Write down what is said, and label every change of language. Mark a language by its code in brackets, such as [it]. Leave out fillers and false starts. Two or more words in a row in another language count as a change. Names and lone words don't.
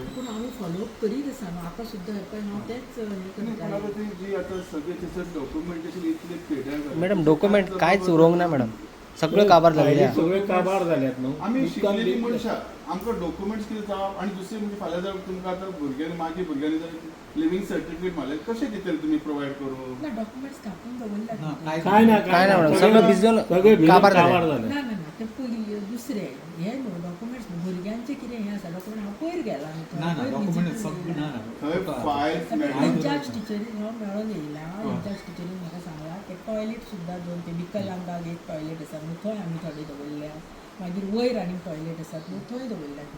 [kok] पूण आमी फॉलोअप करीत आसा न्हू आतां सुद्दां हेपळय हांव तेंच हें करता जी आतां सगळें थंयसर डॉक्युमेंटेशन इतले पेड्यार मॅडम डॉक्युमेंट कांयच उरोंक ना मॅडम सगळे काबार झालेले सगळे काबार जाल्यात न्हू आमी शिकलेली मनशां आमकां डॉक्युमेंट्स कितें जावप आनी दुसरें म्हणजे फाल्यां जर तुमकां आतां भुरग्यांनी मागीर भुरग्यांनी जर [en] leaving certificate [kok] मला कसे दितले तुम्ही प्रोव्हाइड करू? ना डॉक्युमेंट्स कापून दवरला काय ना [mr] काय नाही मॅडम, सगळं भिजून सगळं [kok] काबार काबार [mr] झालं. झालं. [kok] ना ना ना ते पयली दुसरे हे न्हू डॉक्युमेंट्स भुरग्यांचे कितें हें आसा डॉक्युमेंट हांव पयर गेला ना ना डॉक्युमेंट सगळं ना थंय फायल्स मेळटा. इन्चार्ज टिचरीन हांव मेळून येयला इन्चार्ज टिचरीन म्हाका सांगला ते टॉयलेट सुद्दां दोन ते विकलांगाक एक टॉयलेट आसा न्हू थंय आमी थोडे दवरल्या मागीर वयर आनी टॉयलेट आसात न्हू थंय दवरल्या.